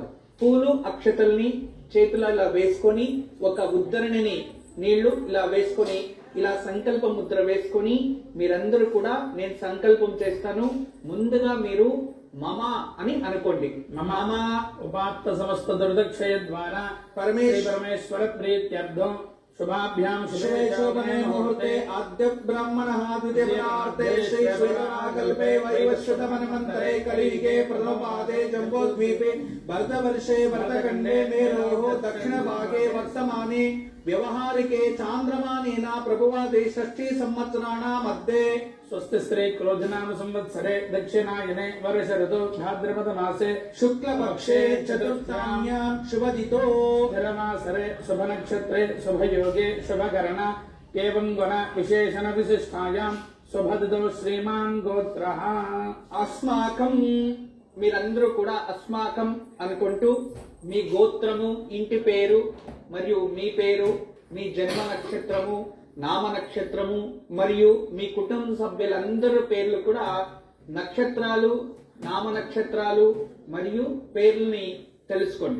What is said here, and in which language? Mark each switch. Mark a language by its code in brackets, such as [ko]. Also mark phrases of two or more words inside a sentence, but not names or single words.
[te] పూలు అక్షతల్ని చేతుల ఇలా వేసుకొని ఒక ఉద్ధరణిని నీళ్లు ఇలా వేసుకొని ఇలా సంకల్ప ముద్ర వేసుకొని మీరందరూ కూడా నేను సంకల్పం చేస్తాను ముందుగా మీరు మమ అని అనుకోండి. [sa] మమ ఉపాత్త సమస్త దుర్దక్షయ ద్వారా పరమేశ్వర ప్రీత్యర్థం शुभाभ्याम शुभे शोभने मुहूर्ते आद्य ब्राह्मणः द्वितीयपरार्थे श्री श्वेतकल्पे वैवस्वतमन्वन्तरे कलियुगे प्रथमपादे जम्बूद्वीपे भरतवर्षे भरतखण्डे मेरोः दक्षिणभागे वर्तमाने व्यवहारिके चान्द्रमानेन प्रभुवादे षष्ठी संवत्सराणां मध्ये स्वस्ति श्री क्रोधनाम संवत्सरे दक्षिणायने वर्ष ऋतु भाद्रपद मासे शुक्लपक्षे चतुर्थ्यां शुभदितो धर्मासरे शुभ नक्षत्रे शुभ योगे शुभकरण एवं गुण विशेषण विशिष्टायां शुभदितो श्रीमान् गोत्रः [te] అస్మాకం మీరందరూ కూడా అస్మాకం అనుకుంటూ మీ గోత్రము ఇంటి పేరు మరియు మీ పేరు మీ జన్మ నక్షత్రము నామ నక్షత్రము మరియు మీ కుటుంబ సభ్యులందరి పేర్లు కూడా నక్షత్రాలు నామ నక్షత్రాలు మరియు పేర్లని తెలుసుకోండి.